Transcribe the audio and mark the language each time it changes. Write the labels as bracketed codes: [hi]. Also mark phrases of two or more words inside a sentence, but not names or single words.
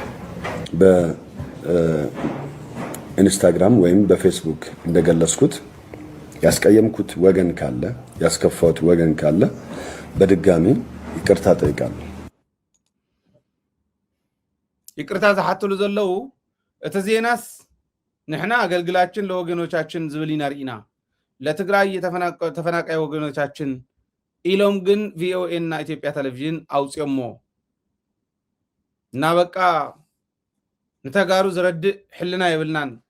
[am] በኢንስታግራም ወይም በፌስቡክ እንደገለጽኩት ያስቀየምኩት ወገን ካለ ያስከፋሁት ወገን ካለ በድጋሚ ይቅርታ ጠይቃለሁ። [ti] ይቅርታ ዝሓትሉ ዘለው እቲ ዜናስ ንሕና [am] አገልግላችን ለወገኖቻችን [ti] ዝብሊና ርኢና [am] ለትግራይ ተፈናቃይ ወገኖቻችን [ti] ኢሎም ግን ቪኦኤ እና ኢትዮጵያ ቴሌቪዥን አውጽዮሞ እና በቃ ንተጋሩ ዝረድእ ሕልና የብልናን